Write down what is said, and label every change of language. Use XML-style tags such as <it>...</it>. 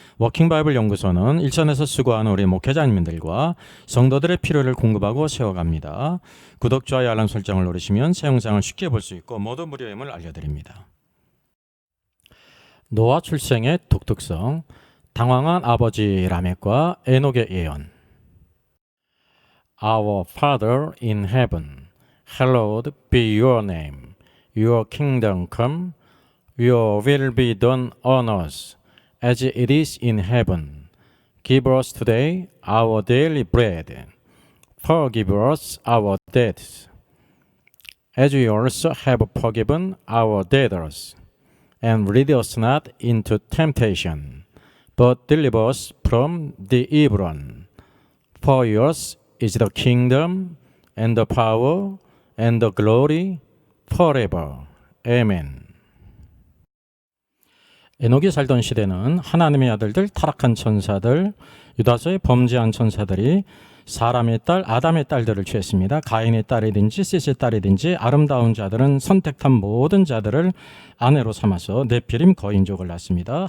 <ko>워킹바이블 연구소는 일선에서 수고하는 우리 목회자님들과 성도들의 필요를 공급하고 세워갑니다. 구독, 좋아요, 알람 설정을 누르시면 새 영상을 쉽게 볼 수 있고 모두 무료임을 알려드립니다. 노아 출생의 독특성, 당황한 아버지 라멕과 에녹의 예언.</ko> <en>Our Father in heaven, hallowed be your name. Your kingdom come, your will be done on earth as it is in heaven. Give us today our daily bread. Forgive us our debts, as we also have forgiven our debtors. And lead us not into temptation, but deliver us from the evil one. For yours is the kingdom, and the power, and the glory, forever. Amen.</en> <ko>에녹이 살던 시대는 하나님의 아들들, 타락한 천사들, 유다서의 범죄한 천사들이 사람의 딸, 아담의 딸들을 취했습니다. 가인의 딸이든지 셋의 딸이든지 아름다운 자들은 선택한 모든 자들을 아내로 삼아서 네피림 거인족을 낳습니다.</ko>